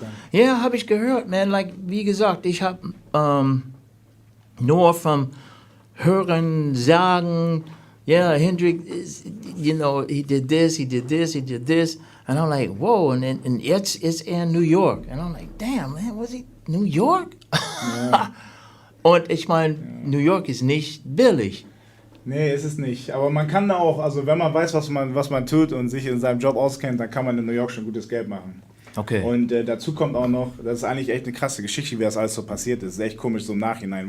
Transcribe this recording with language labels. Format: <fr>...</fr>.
<de>Ja, habe ich gehört, man. Like, wie gesagt, ich habe nur vom Hören sagen,</de> <en>yeah, Hendrix, you know, he did this,</en> <de>he did this, he did this.</de> <en>And I'm like, whoa, and</en> <de>jetzt ist er in New York.</de> <en>And I'm like, damn, man, was he New York?</en> <de>Ja. Und ich meine, New York ist nicht billig. Nee, ist es nicht. Aber man kann da auch, also wenn man weiß, was man tut und sich in seinem Job auskennt, dann kann man in New York schon gutes Geld machen. Okay. Und dazu kommt auch noch, das ist eigentlich echt eine krasse Geschichte, wie das alles so passiert ist. Das ist echt komisch so im Nachhinein.</de>